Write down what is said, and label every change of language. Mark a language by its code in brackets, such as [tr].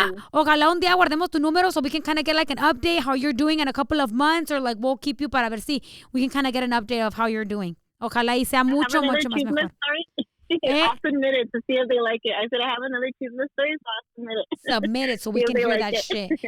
[es] Ojalá un día guardemos tu número [en] so we can kind of get like an update how you're doing in a couple of months, or like we'll keep you [es] para ver si [en] we can kind of get an update of how you're doing. [es] Ojalá y sea mucho más mejor. [en] I'll submit it to see if they like it. I said I have another Chisme story, so I'll submit it. Submit it so we can hear that shit.